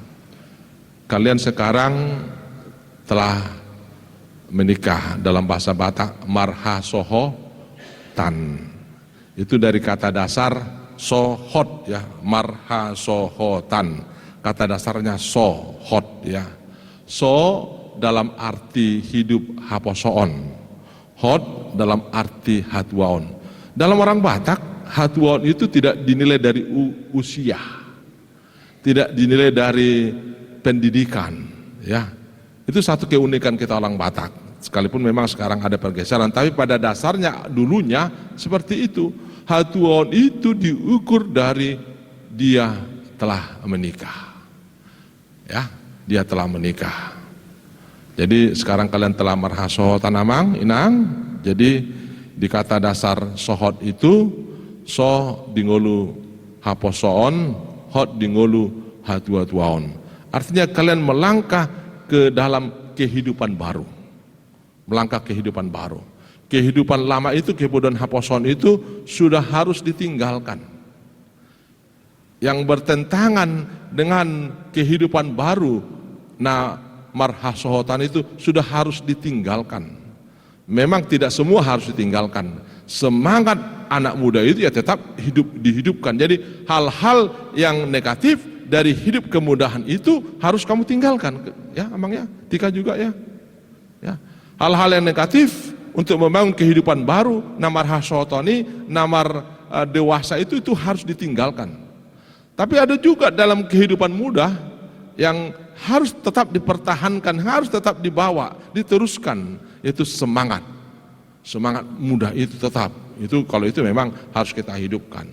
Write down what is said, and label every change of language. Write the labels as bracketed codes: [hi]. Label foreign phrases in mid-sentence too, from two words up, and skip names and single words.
[id] Kalian sekarang telah menikah, dalam bahasa Batak [bbc] marha soho tan. [id] Itu dari kata dasar sohot, ya, [bbc] marha soho tan. [id] Kata dasarnya sohot, ya. So dalam arti hidup haposoon, hot dalam arti hatwaon. Dalam orang Batak, hatwaon itu tidak dinilai dari usia, tidak dinilai dari pendidikan, ya. Itu satu keunikan kita orang Batak. Sekalipun memang sekarang ada pergeseran, tapi pada dasarnya dulunya seperti itu. Hatwaon itu diukur dari dia telah menikah, ya. dia telah menikah. Jadi sekarang kalian telah marhasohotan [bbc] amang, inang. [id] Jadi di kata dasar sohot itu, [bbc] so dingolu haposoon, hot dingolu hatuatuaon. [id] Artinya kalian melangkah ke dalam kehidupan baru. Melangkah kehidupan baru. Kehidupan lama itu, kemudian haposon itu sudah harus ditinggalkan. Yang bertentangan dengan kehidupan baru, nah marhasohotan itu sudah harus ditinggalkan. Memang tidak semua harus ditinggalkan. Semangat anak muda itu ya tetap dihidupkan. Jadi hal-hal yang negatif dari hidup kemudahan itu harus kamu tinggalkan. Ya, Amang ya, Tika juga ya. Ya. Hal-hal yang negatif untuk membangun kehidupan baru, [bbc] namar hasotoni, [id] namar dewasa itu harus ditinggalkan. Tapi ada juga dalam kehidupan muda yang harus tetap dipertahankan, harus tetap dibawa, diteruskan, yaitu semangat. Semangat muda itu tetap, itu kalau itu memang harus kita hidupkan.